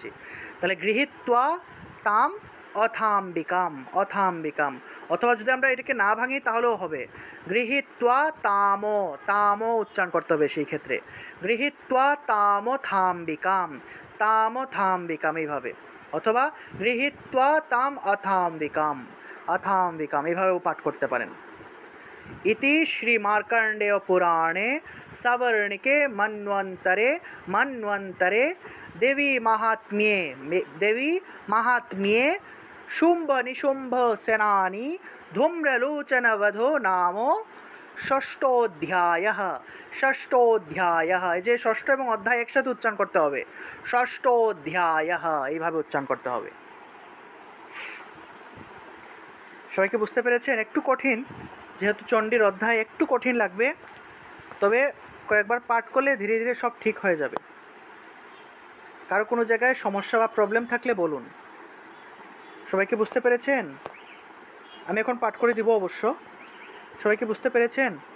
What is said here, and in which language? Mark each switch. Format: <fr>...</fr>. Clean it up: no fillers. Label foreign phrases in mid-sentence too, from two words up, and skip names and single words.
<bn>তাহলে</bn> <sa>গৃহীত্বা তাম অথাম্বিকাম</sa> <bn>অথবা যদি আমরা এটাকে না ভাঙি তাহলেও হবে</bn> <sa>গৃহীত্বা তামো</sa> <bn>উচ্চারণ করতে হবে সেই ক্ষেত্রে</bn> <sa>গৃহীত্বা থাম্বিকাম</sa> <bn>এইভাবে অথবা</bn> <sa>গৃহীত্বা তাম অথাম্বিকাম</sa> <bn>এইভাবেও পাঠ করতে পারেন</bn> <sa>इति श्री मार्कंडेय पुराणे सवर्णिके मन्वंतरे देवी महात्म्ये शुंभ निशुंभ सेनानी धूम्रलोचन वधो नामो षष्ठोध्यायः</sa> <bn>এই যে ষষ্ঠ এবং অধ্যায় একসাথে উচ্চারণ করতে হবে ষষ্ঠোধ্যায়ः এইভাবে উচ্চারণ করতে হবে সবাইকে বুঝতে পেরেছেন একটু কঠিন যেহেতু চণ্ডীর অধ্যায় একটু কঠিন লাগবে তবে কয়েকবার পাঠ করলে ধীরে ধীরে সব ঠিক হয়ে যাবে কারো কোনো জায়গায় সমস্যা বা প্রবলেম থাকলে বলুন সবাইকে বুঝতে পেরেছেন আমি এখন পাঠ করে দিব অবশ্য সবাইকে বুঝতে পেরেছেন</bn>